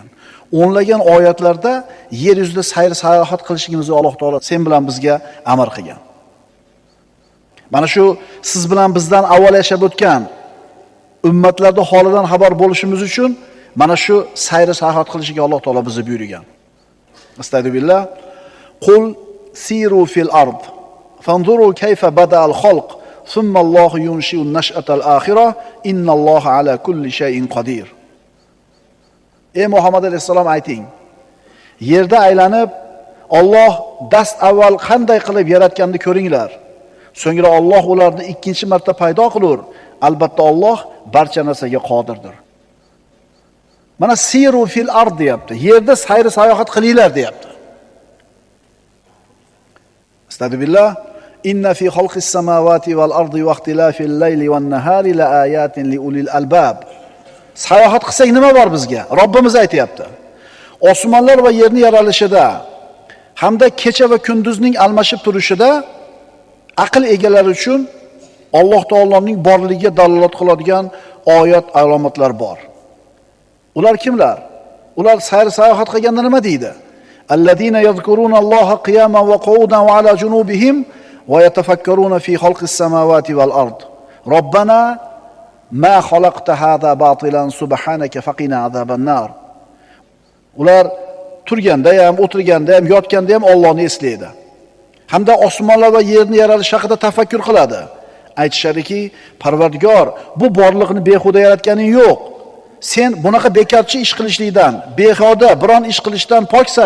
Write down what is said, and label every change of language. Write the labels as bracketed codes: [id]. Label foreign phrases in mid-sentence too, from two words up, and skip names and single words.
[uz] O'nlagan oyatlarda yer yuzida sayr sayohat qilishimizni Alloh taolo sen bilan bizga amr qilgan. Mana shu siz bilan bizdan avval yashab o'tgan ummatlarda holidan xabar bo'lishimiz uchun mana shu sayr sayohat qilishga Alloh taolo bizni buyurgan. [ar] أستغفر الله. قل سيروا في الأرض فانظروا كيف بدأ الخلق ثم الله ينشئ النشأة الآخرة إن الله على كل شيء قدير. [uz] Ey Muhammad alayhisalom ayting. Yerda aylanib Alloh dast avval qanday qilib yaratganini ko'ringlar. So'ngra Alloh ularni ikkinchi marta paydo qilur. Albatta Alloh barcha narsaga qodirdir. Mana [ar] سيروا في الأرض [uz] deyapti. Yerda sayr sayohat qilinglar deyapti. Astagfirullah. [ar] إن في خلق السماوات والأرض واختلاف الليل والنهار لآيات لأولي الألباب. [uz] Sayohat qilsak nima bor bizga? Robbimiz aytayapti. Osmonlar va yerning yaralishida hamda kecha va kunduzning almashib turishida aql egalari uchun Alloh taoloning borligiga dalolat qiladigan oyat alomatlar bor. Ular kimlar? Ular sayr sayohat qilganda nima deydi? [ar] الذين يذكرون الله قياما وقعودا وعلى جنوبهم ويتفكرون في خلق السماوات والأرض. ربنا ما خلقت هذا باطلا سبحانك فقنا عذاب النار. [uz] Ular turganda ham, o'tirganda ham, yotganda ham Allohni eslaydi. Hamda osmonlar va yerni yaralish haqida tafakkur qiladi. Aytishadiki, Parvardigor, bu borliqni behuda yaratganing yo'q. Sen bunaqa bekorchi ish qilishlikdan, behuda biron ish qilishdan poksan.